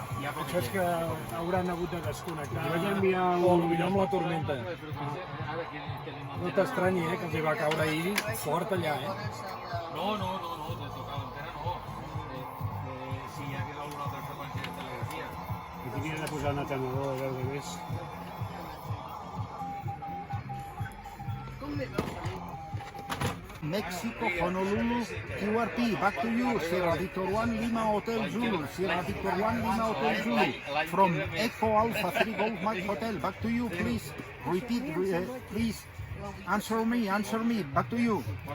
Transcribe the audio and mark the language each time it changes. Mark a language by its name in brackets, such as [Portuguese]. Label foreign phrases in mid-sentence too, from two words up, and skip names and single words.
[Catalan] Això és que hauran hagut de desconnectar. Vaig enviar amb la tormenta. No t'estranyi, que els hi va caure ahir fort allà, eh? No, de tocar l'antena no. Si hi hagués alguna altra freqüència de telegrafia. I t'havia de posar un atenedor a veure més. [English] Mexico, Honolulu, QRP, back to you, Sierra Victor 1 Lima Hotel Zulu, Sierra Victor 1 Lima Hotel Zulu, from Echo Alpha 3 Golf Mike Hotel, back to you, please, repeat, please, answer me, back to you.